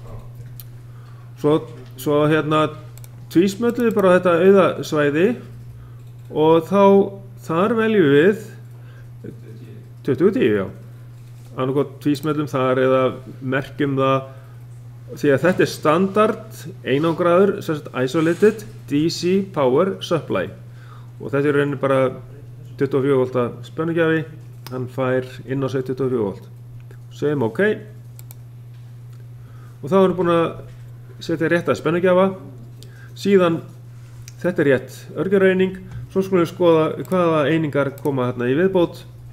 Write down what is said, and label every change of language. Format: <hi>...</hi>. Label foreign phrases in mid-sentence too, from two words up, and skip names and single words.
<is>Svo hérna tvísmöllum við bara þetta auðasvæði og þar veljum við 2010, já. Annarkot tvísmöllum þar eða merkjum það því að þetta er standard einangraður,</is> <en>isolated DC power supply</en> <is>og þetta er rauninni bara 24 volta spennugjafi, hann fær inn á sig 24 volt. Segjum OK og þá erum við búin að setja rétta spennugjafa. Síðan, þetta er rétt örgjörvaeining, svo skulum við skoða hvaða einingar koma hérna í viðbót.</is>